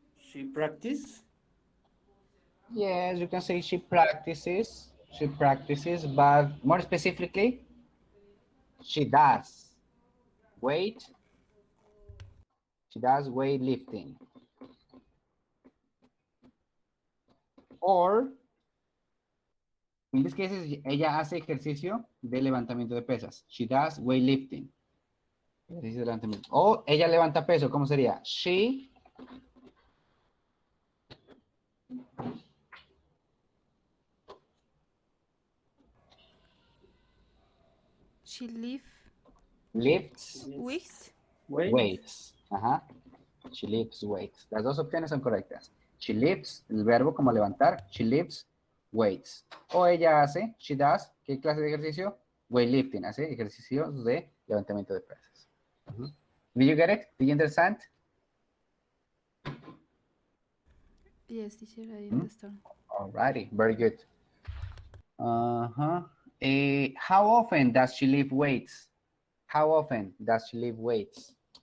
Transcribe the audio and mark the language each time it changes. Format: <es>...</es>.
<en>She practice? Yes, you can say she practices. She practices, but more specifically, she does. She does weightlifting. Or, in this case,</en> <es>ella hace ejercicio de levantamiento de pesas.</es> <en>She does weightlifting.</en> <es>Ejercicio de levantamiento. O ella levanta peso, ¿cómo sería?</es> <en>She lifts weights. She lifts weights.</en> <es>Las dos opciones son correctas.</es> <en>She lifts,</en> <es>el verbo como levantar.</es> <en>She lifts weights.</en> <es>O ella hace,</es> <en>she does,</en> <es>¿qué clase de ejercicio? Weightlifting, hace ejercicios de levantamiento de pesas.</es> <en>Did you get it? Did you understand? Yes, teacher, I understand. Alrighty, very good. How often does she lift weights? How often does she lift weights?</en>